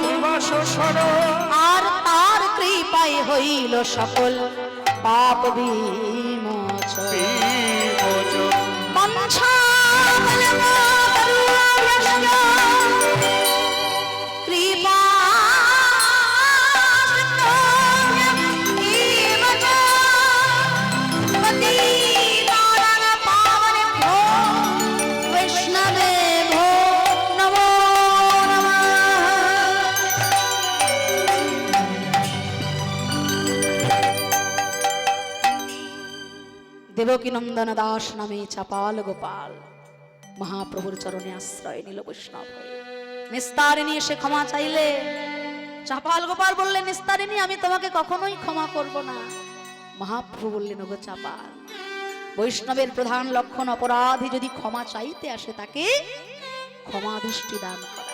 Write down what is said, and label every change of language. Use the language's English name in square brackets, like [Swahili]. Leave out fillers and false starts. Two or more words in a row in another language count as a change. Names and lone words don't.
[Bangla] বাস শরণ, আর তার কৃপায় হইল সকল পাপ বিমোচন। বিমোচন। [Sanskrit] মঞ্ছা কৃপা वैष्णवे भो नमो नमः। [Bangla] দেবকী নন্দন দাস নামে চাপাল গোপাল মহাপ্রভুর চরণে আশ্রয় নিল বৈষ্ণব হয়ে। নিস্তারিণী এসে ক্ষমা চাইলে, চাপাল গোপাল বললেন, নিস্তারিণী আমি তোমাকে কখনোই ক্ষমা করব না। মহাপ্রভু বললেন, ওগো চাপাল, বৈষ্ণবের প্রধান লক্ষণ অপরাধী যদি ক্ষমা চাইতে আসে তাকে ক্ষমা দৃষ্টি দান করা।